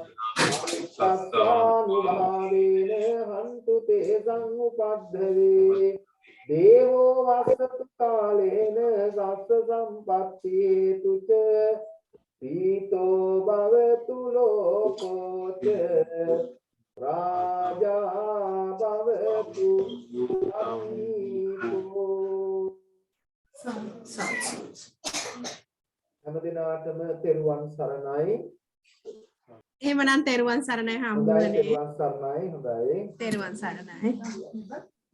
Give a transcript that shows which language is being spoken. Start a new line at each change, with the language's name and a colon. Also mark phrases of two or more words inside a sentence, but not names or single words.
Pali: Sassanubhavena hantu te sangupaddhave Devo vasatu kalena sassa sampatti tuca Pito bhavatu lokoca Raja bhavatu amito
Sinhala: හැම දිනාටම තෙරුවන් සරණයි. එහෙමනම් තෙරුවන් සරණයි හම්බුනේ. තෙරුවන් සරණයි. හොඳයි. තෙරුවන් සරණයි.